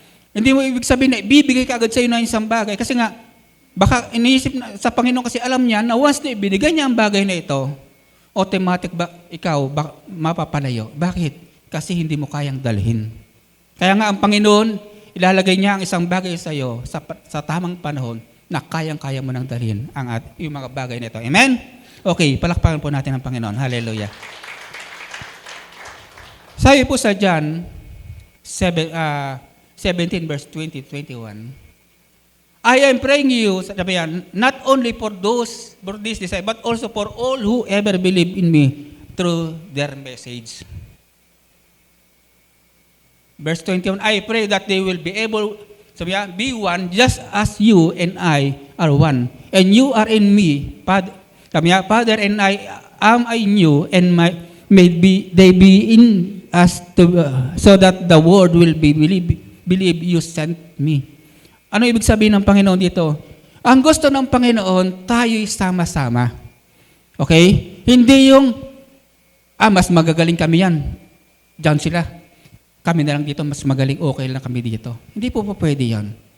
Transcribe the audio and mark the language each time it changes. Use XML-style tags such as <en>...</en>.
<tl>Hindi mo ibig sabihin na ibibigay ka agad sa'yo na isang bagay. Kasi nga, baka iniisip na, sa Panginoon kasi alam niya na once na ibinigay niya ang bagay na ito, automatic ikaw mapapalayo. Bakit? Kasi hindi mo kayang dalhin. Kaya nga ang Panginoon, ilalagay niya ang isang bagay sa iyo sa tamang panahon na kayang-kaya mo nang dalhin yung mga bagay na ito. Amen? Okay, palakpakan po natin ang Panginoon. Hallelujah. Sabi po sa</tl> <en>John 17 verse 20-21, I am praying you,</en> <tl>sabi yan,</tl> <en>not only for these disciples, but also for all who ever believe in me through their message. Verse 21, I pray that they will be able,</en> <tl>sabi yan,</tl> <en>be one just as you and I are one. And you are in me, Father and I am in you, and may they be in us so that the world will believe you sent me.</en> <tl>Ano ibig sabihin ng Panginoon dito? Ang gusto ng Panginoon, tayo'y sama-sama. Okay? Hindi yung, mas magagaling kami yan. Diyan sila. Kami na lang dito, mas magaling, okay lang kami dito. Hindi po pwede yan.</tl>